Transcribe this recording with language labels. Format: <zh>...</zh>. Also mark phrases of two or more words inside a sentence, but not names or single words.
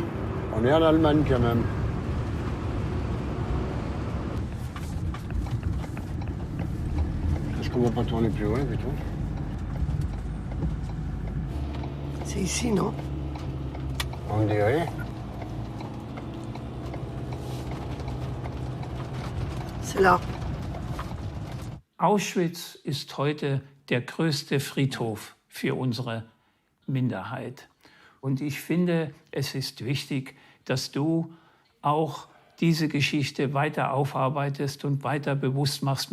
<fr>On est en Allemagne quand même. Est-ce qu'on va pas tourner plus loin, plutôt? C'est ici, non? On dirait. C'est là.</fr> <de>Auschwitz ist heute der größte Friedhof für unsere Minderheit. Und ich finde, es ist wichtig, dass du auch diese Geschichte weiter aufarbeitest und weiter bewusst machst.</de>